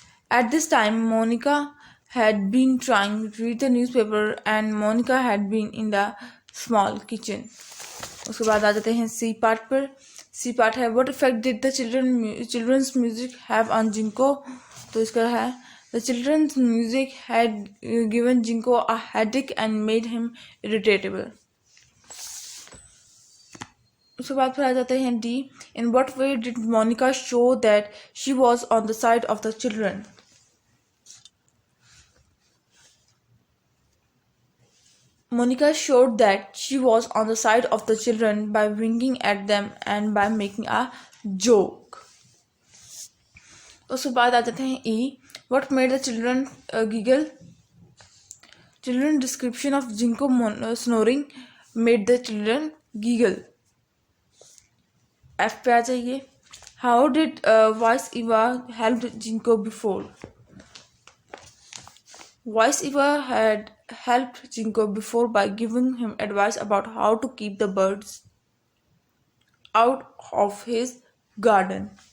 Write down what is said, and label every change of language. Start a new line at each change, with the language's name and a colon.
English: At this time, Monica had been trying to read the newspaper and Monica had been in the small kitchen.
Urdu: اس کے بعد آ جاتے ہیں سی part پر. سی part ہے
English: what effect did the children's music have on Jinko.
Urdu: تو اس کا ہے
English: the children's music had given Jinko a headache and made him irritable.
Urdu: اس کے بعد پھر آ جاتے ہیں D
English: in what way did Monica show that she was on the side of the children. Monica showed that she was on the side of the children by winking at them and by making a joke.
Urdu: اس کے بعد آ جاتے ہیں ای
English: what made the children giggle. Children description of Jinko snoring made the children giggle.
Urdu: F پہ آ جائیے.
English: How did Vice Eva help Jinko before. Vice Eva had helped Jinko before by giving him advice about how to keep the birds out of his garden.